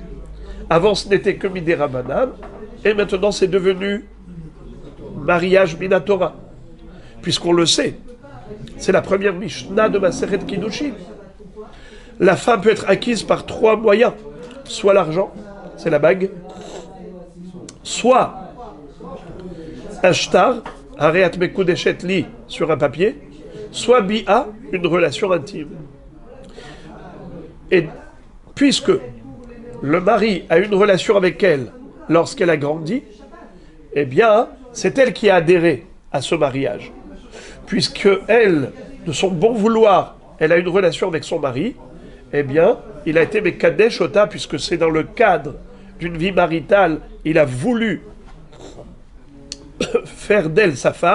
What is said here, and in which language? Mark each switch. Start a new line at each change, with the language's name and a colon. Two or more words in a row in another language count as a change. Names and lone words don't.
French: Avant, ce n'était que midera banane, et maintenant, c'est devenu mariage minatora. Puisqu'on le sait, c'est la première Mishnah de Maseret Kiddushin. La femme peut être acquise par trois moyens. Soit l'argent, c'est la bague, soit un shtar,
Hebrew: הרי את מקודשת לי,
French: sur un papier, soit bi'a, une relation intime. Et puisque le mari a une relation avec elle lorsqu'elle a grandi, eh bien, c'est elle qui a adhéré à ce mariage. Puisque elle, de son bon vouloir, elle a une relation avec son mari, eh bien, il a été
Hebrew: מקדש אותה,
French: puisque c'est dans le cadre d'une vie maritale, il a voulu faire d'elle sa femme.